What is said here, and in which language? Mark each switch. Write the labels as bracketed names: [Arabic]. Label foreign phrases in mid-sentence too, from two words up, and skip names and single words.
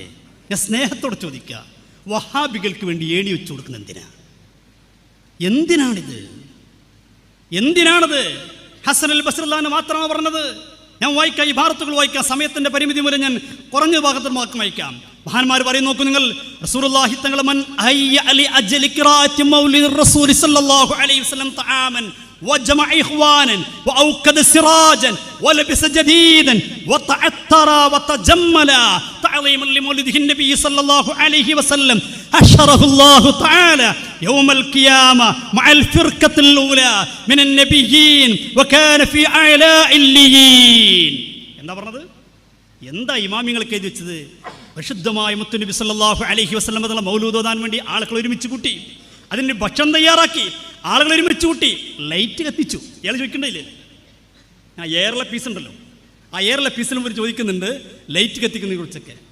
[Malayalam] ഞാൻ സ്നേഹത്തോടെ ചോദിക്കുക, വഹാബികൾക്ക് വേണ്ടി ഏണി വെച്ചു കൊടുക്കുന്നത് എന്തിനാണിത്? ഹസനുൽ ബസരി റളിയല്ലാഹു മാത്രമാണ് പറഞ്ഞത്. ഞാൻ വായിക്കാം, ഈ ഭാരത്തുകൾ വായിക്കാം. സമയത്തിൻ്റെ പരിമിതി മൂലം ഞാൻ കുറഞ്ഞ ഭാഗത്ത് മാത്രം വായിക്കാം. മഹാന്മാർ പറയും, നോക്കൂ നിങ്ങൾ, റസൂലുള്ളാഹി തങ്ങൾ [Arabic] من هيأ على أجل قراءة مولد رسول صلى الله عليه وسلم طعاما وجمع إخوانا وأوقد سراجا ولبس جديدا وتعطر وتجمل تعظيما لمولده النبي صلى الله عليه وسلم أشره الله تعالى يوم القيامة مع الفرقة الأولى من النبيين وكان في أعلى الليين. [Malayalam] എന്താ പറഞ്ഞത്? എന്താ ഇമാമിങ്ങൾക്ക് എഴുതി വെച്ചത്? പരിശുദ്ധമായ മുത്തുനബി സല്ലല്ലാഹു അലൈഹി വസല്ലം തങ്ങളുടെ മൗലൂദ് ഓതാൻ വേണ്ടി ആളുകൾ ഒരുമിച്ച് കൂട്ടി, അതിന് ഭക്ഷണം തയ്യാറാക്കി, ആളുകൾ ഒരുമിച്ച് കൂട്ടി, ലൈറ്റ് കത്തിച്ചു. ഇയാൾ ചോദിക്കണ്ടില്ലേ, ആ എയറിലെ പീസ് ഉണ്ടല്ലോ, ആ എയറിലെ പീസിലും ഒരു ചോദിക്കുന്നുണ്ട് ലൈറ്റ് കത്തിക്കുന്നതിനെ കുറിച്ചൊക്കെ.